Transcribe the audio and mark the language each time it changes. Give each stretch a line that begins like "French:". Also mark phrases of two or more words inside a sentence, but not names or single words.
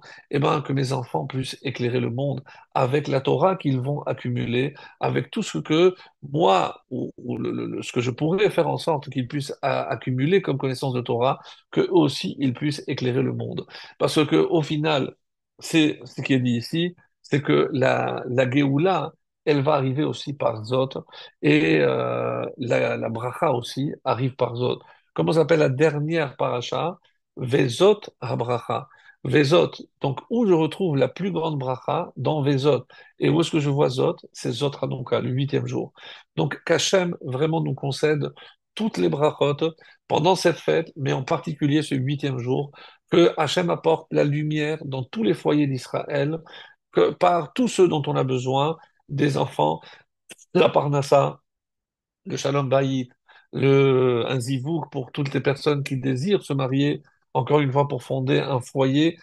French: Eh bien, que mes enfants puissent éclairer le monde avec la Torah qu'ils vont accumuler, avec tout ce que moi, ou ce que je pourrais faire en sorte qu'ils puissent accumuler comme connaissance de Torah, que eux aussi ils puissent éclairer le monde. Parce que au final, c'est ce qui est dit ici, c'est que la Géoula, elle va arriver aussi par Zot, et la bracha aussi arrive par Zot. Comment s'appelle la dernière paracha? Vezot ha-bracha. Vezot, donc où je retrouve la plus grande bracha? Dans Vezot. Et où est-ce que je vois Zot? C'est Zot Hanouka, le huitième jour. Donc qu'Hachem vraiment nous concède toutes les brachot pendant cette fête, mais en particulier ce huitième jour, que Hachem apporte la lumière dans tous les foyers d'Israël, que par tous ceux dont on a besoin, des enfants, la parnassa, le
Hebrew: שלום בית,
French: un zivouk pour toutes les personnes qui désirent se marier, encore une fois pour fonder un foyer.